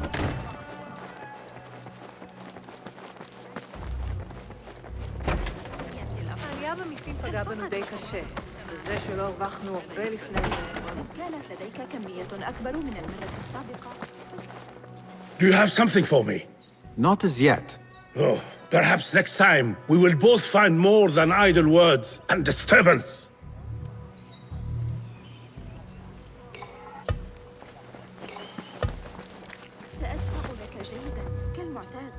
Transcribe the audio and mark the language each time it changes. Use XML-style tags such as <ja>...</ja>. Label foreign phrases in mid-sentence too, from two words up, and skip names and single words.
<he>העלייה במיסים פגעה בנו די קשה, וזה שלא הרווחנו הרבה לפני זה.</he> <ar>كانت لديك كمية أكبر من المدة السابقة.</ar> <en>Do you have something for me? Not as yet. Oh, perhaps next time we will both find more than idle words and disturbance.</en> <ar>سأدفع لك جيدا كالمعتاد.</ar>